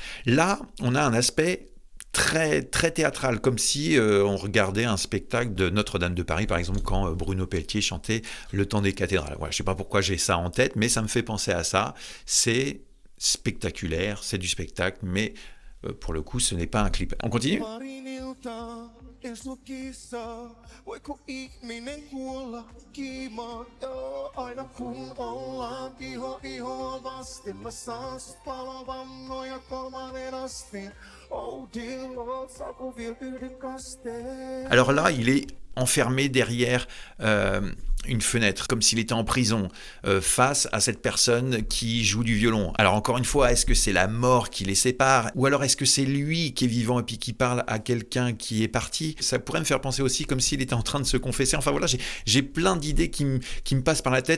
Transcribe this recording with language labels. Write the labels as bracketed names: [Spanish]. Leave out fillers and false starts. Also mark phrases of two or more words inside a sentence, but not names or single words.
[French] Là, on a un aspect très, très théâtral, comme si on regardait un spectacle de Notre-Dame de Paris, par exemple, quand Bruno Pelletier chantait Le Temps des cathédrales. Voilà, je ne sais pas pourquoi j'ai ça en tête, mais ça me fait penser à ça. C'est spectaculaire, c'est du spectacle, mais pour le coup, ce n'est pas un clip. On continue ? [Finnish] Voiko ihminen kuolla kiimaan? Joo, aina kun ollaan ihoa vasten. Mä saan sut palavan noja kolmannen asteen. [English] Oh dear Lord, [Finnish] saako vielä yhden kasteen? [French] Alors là, il est enfermé derrière une fenêtre, comme s'il était en prison, face à cette personne qui joue du violon. Alors encore une fois, est-ce que c'est la mort qui les sépare? Ou alors est-ce que c'est lui qui est vivant et puis qui parle à quelqu'un qui est parti? Ça pourrait me faire penser aussi comme s'il était en train de se confesser. Enfin voilà, j'ai plein d'idées qui me passent par la tête.